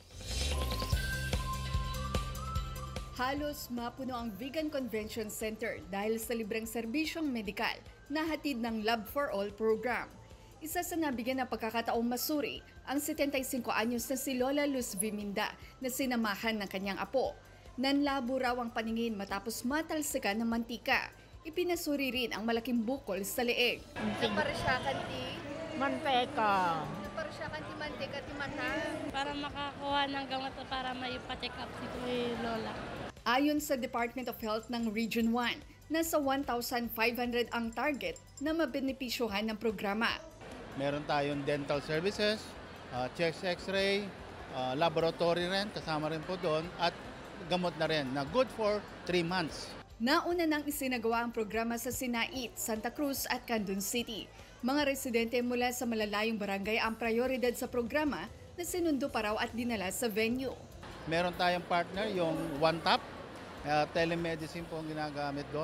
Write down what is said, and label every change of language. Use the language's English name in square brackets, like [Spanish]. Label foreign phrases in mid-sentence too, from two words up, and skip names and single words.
[Filipino] Halos mapuno ang Vegan Convention Center dahil sa libreng serbisyong medikal na hatid ng Love for All program. Isa sa nabigyan ng pagkakataong masuri ang 75 anyos na si Lola Luz Viminda na sinamahan ng kanyang apo. Nanlabo raw ang paningin matapos matalsikan ng mantika. Ipinasuri rin ang malaking bukol sa leeg. [Iloko] Naparisyakan ti manteka. Naparisyakan ti manteka ti mata. [Filipino] Para makakuha ng gamot para may pa-check up si Lola. Ayon sa Department of Health ng Region 1, nasa 1,500 ang target na mabenepisyohan ng programa. Meron tayong [English] dental services, chest x-ray, [Filipino] laboratory rin, kasama rin po doon, at gamot na rin na [English] good for 3 months. [Filipino] Nauna nang isinagawa ang programa sa Sinait, Santa Cruz at Candon City. Mga residente mula sa malalayong barangay ang prioridad sa programa na sinundo pa raw at dinala sa venue. Meron tayong partner, yung OneTap, telemedicine po ang ginagamit doon.